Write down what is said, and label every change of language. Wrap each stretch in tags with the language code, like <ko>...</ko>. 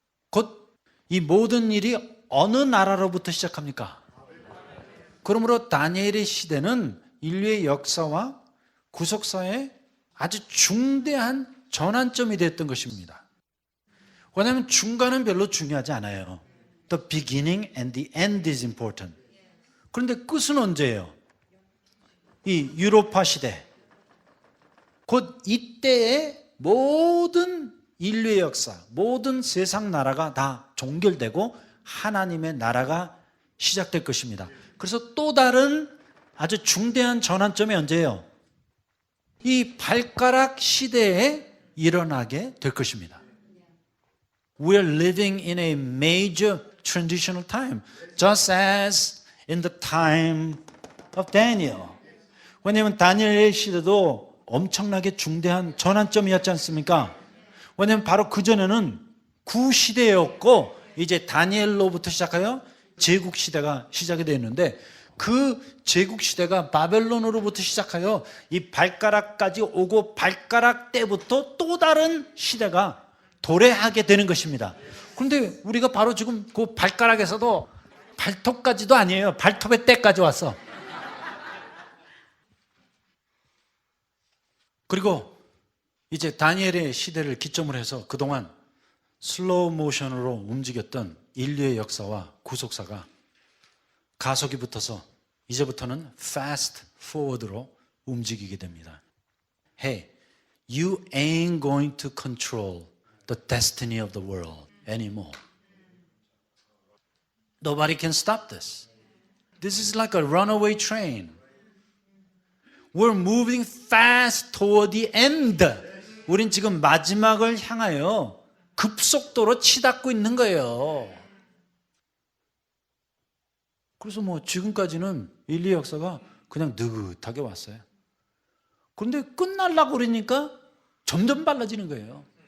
<ko>곧 이 모든 일이 어느 나라로부터 시작합니까? 그러므로 다니엘의 시대는 인류의 역사와 구속사의 아주 중대한 전환점이 됐던 것입니다. 왜냐하면 중간은 별로 중요하지 않아요.</ko> <en>The beginning and the end is important.</en> <ko>그런데 끝은 언제예요? 이 유로파 시대. 곧 이때의 모든 인류의 역사, 모든 세상 나라가 다 종결되고 하나님의 나라가 시작될 것입니다. 그래서 또 다른 아주 중대한 전환점이 언제예요? 이 발가락 시대에 일어나게 될 것입니다.</ko> <en>We are living in a major transitional time, just as in the time of Daniel.</en> <ko>왜냐하면 다니엘의 시대도 엄청나게 중대한 전환점이었지 않습니까? 왜냐하면 바로 그전에는 구시대였고 이제 다니엘로부터 시작하여 제국시대가 시작이 되었는데 그 제국시대가 바벨론으로부터 시작하여 이 발가락까지 오고 발가락 때부터 또 다른 시대가 도래하게 되는 것입니다. 그런데 우리가 바로 지금 그 발가락에서도 발톱까지도 아니에요. 발톱의 때까지 왔어. 그리고 이제 다니엘의 시대를 기점으로 해서 그동안 슬로우 모션으로 움직였던 인류의 역사와 구속사가 가속이 붙어서 이제부터는 fast forward로 움직이게 됩니다.</ko> <en>Hey, you ain't going to control the destiny of the world anymore. Nobody can stop this. This is like a runaway train. We're moving fast toward the end.</en> <ko>우린 지금 마지막을 향하여 급속도로 치닫고 있는 거예요. 그래서 뭐 지금까지는 인류 역사가 그냥 느긋하게 왔어요. 그런데 끝날라고 그러니까 점점 빨라지는 거예요.</ko>